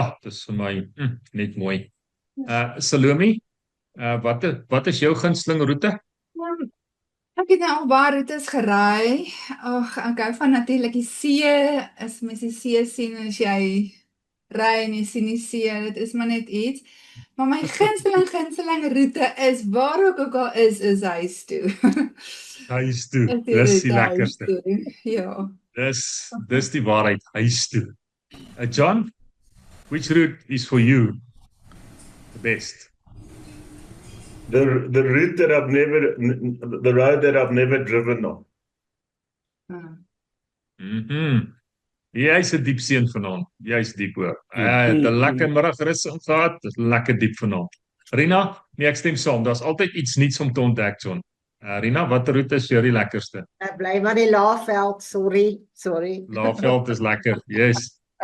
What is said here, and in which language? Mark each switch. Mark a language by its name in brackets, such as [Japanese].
[Afrikaans] Dis vir my net mooi. Salome, wat is jou gunsteling roete? Ek het nou al baie roetes gery. Ek hou van natuurlik die see. As mens die see sien, as jy ry en jy sien die see, dit is maar net iets. Maar my gunsteling roete is, waar ook al is huis toe. Huis toe, dis die lekkerste. Ja. Dis die waarheid, huis toe. [English] John, which route is for you the best? The route that the road that I've never driven on. [Afrikaans] Jy's 'n diep seun vanaand. Jy's diep hoor. Het 'n lekker middagrus gehad. Dis lekker diep vanaand. Rina, nee, ek stem saam. Daar's altyd iets nuuts om te ontdek, John. Rina, watter roete is vir jou die lekkerste? Ek bly maar die Laagveld, sorry. Laagveld is lekker. [English] Yes.